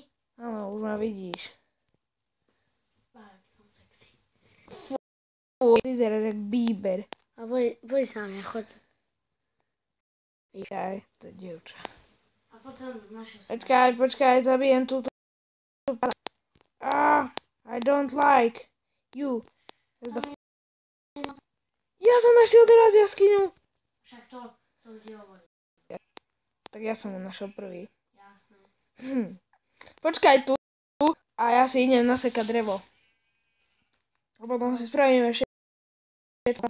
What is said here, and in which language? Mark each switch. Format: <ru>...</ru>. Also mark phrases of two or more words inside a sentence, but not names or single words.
<sk>Áno, už ma vidíš. Aký som sexy. Vyzerá jak Bieber. A boj sa mňa, choď. Počkaj, to je dievča. A potom našiel som. Počkaj, zabijem túto.</sk> <en>I don't like you.</en> <sk>Ja som našiel teraz jaskyňu. Však to som ti hovoril. Tak ja som ho našiel prvý. Jasné. Počkaj tu a ja si idem nasekať drevo. A potom si spravíme všetko</sk>